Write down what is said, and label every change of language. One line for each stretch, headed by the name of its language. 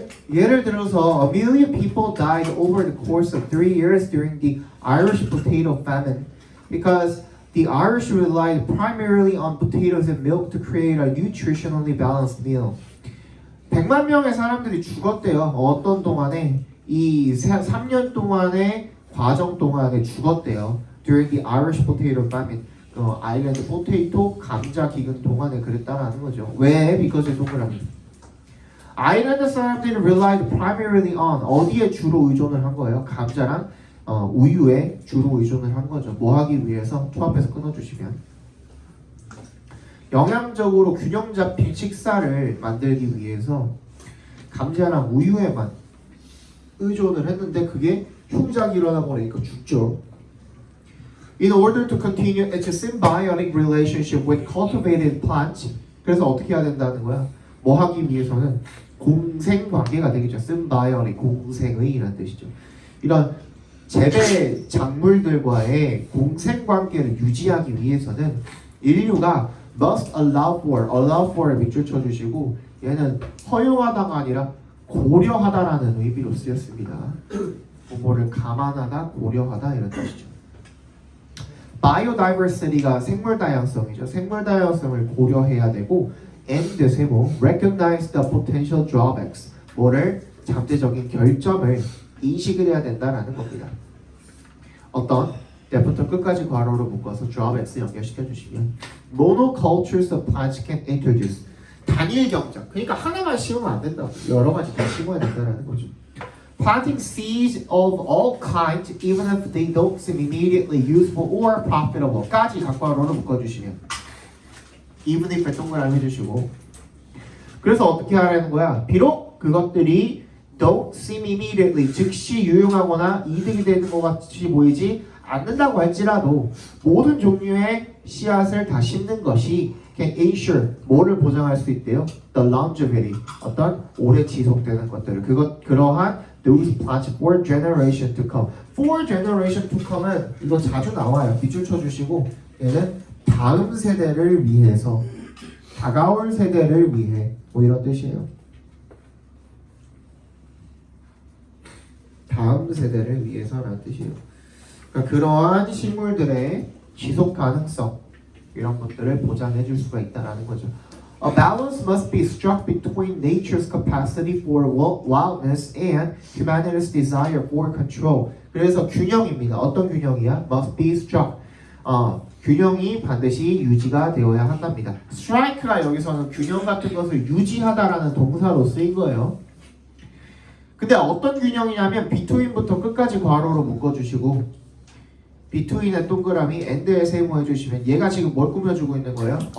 Korean: 예를 들어서
English: a million people died over the course of 3 years during the Irish potato famine because the Irish relied primarily on potatoes and milk to create a nutritionally balanced meal.
Korean: 100만 명의 사람들이 죽었대요. 어떤 동안에? 이 3년 동안의 과정 동안에 죽었대요.
English: During the Irish potato famine.
Korean: 아일랜드 포테이토 감자 기근 동안에 그랬다라는 거죠. 왜? Because 동그라미. 아일랜드 사람들이
English: relied primarily on
Korean: 어디에 주로 의존을 한 거예요? 감자랑 우유에 주로 의존을 한 거죠. 뭐 하기 위해서? 초합해서 끊어주시면 영양적으로 균형 잡힌 식사를 만들기 위해서 감자랑 우유에만 의존을 했는데 그게 흉작이 일어나 버리니까 죽죠.
English: In order to continue its symbiotic relationship with cultivated plants,
Korean: 그래서 어떻게 해야 된다는 거야? 뭐 하기 위해서는 공생 관계가 되겠죠. symbiotic, 공생의 이란 뜻이죠. 이런 재배 작물들과의 공생 관계를 유지하기 위해서는 인류가
English: must allow for
Korean: 를 밑줄 쳐주시고 얘는 허용하다가 아니라 고려하다라는 의미로 쓰였습니다. 뭐를 감안하다, 고려하다 이런 뜻이죠. biodiversity가 생물 다양성이죠. 생물 다양성을 고려해야 되고 and 세모
English: recognize the potential drawbacks
Korean: 뭐를 잠재적인 결점을 인식을 해야 된다라는 겁니다. 어떤 때부터 끝까지 괄호로 묶어서 drawbacks 연결시켜 주시면
English: monocultures of plants can introduce
Korean: 단일 경작 그러니까 하나만 심으면 안 된다. 여러 가지 다 심어야 된다라는 거죠.
English: Planting seeds of all kinds even if they don't seem immediately useful or profitable
Korean: 까지 각괄호로 묶어주시면 even if 동그라미 해주시고 그래서 어떻게 하라는 거야? 비록 그것들이
English: don't seem immediately
Korean: 즉시 유용하거나 이득이 되는 것 같이 보이지 않는다고 할지라도 모든 종류의 씨앗을 다 심는 것이
English: can ensure
Korean: 뭐를 보장할 수 있대요?
English: The longevity
Korean: 어떤 오래 지속되는 것들을 그러한
English: those plants for generation to come. For generation to come
Korean: 은 이거 자주 나와요. 밑줄 쳐주시고 얘는 다음 세대를 위해서 다가올 세대를 위해 뭐 이런 뜻이에요. 다음 세대를 위해서라는 뜻이에요. 그러니까 그러한 식물들의 지속 가능성 이런 것들을 보장해 줄 수가 있다라는 거죠.
English: A balance must be struck between nature's capacity for wildness and humanity's desire for control.
Korean: 그래서 균형입니다. 어떤 균형이야?
English: Must be struck.
Korean: 균형이 반드시 유지가 되어야 한답니다. strike가 여기서는 균형 같은 것을 유지하다라는 동사로 쓰인 거예요. 근데 어떤 균형이냐면 between부터 끝까지 괄호로 묶어주시고 between의 동그라미 and에 세모해 주시면 얘가 지금 뭘 꾸며주고 있는 거예요?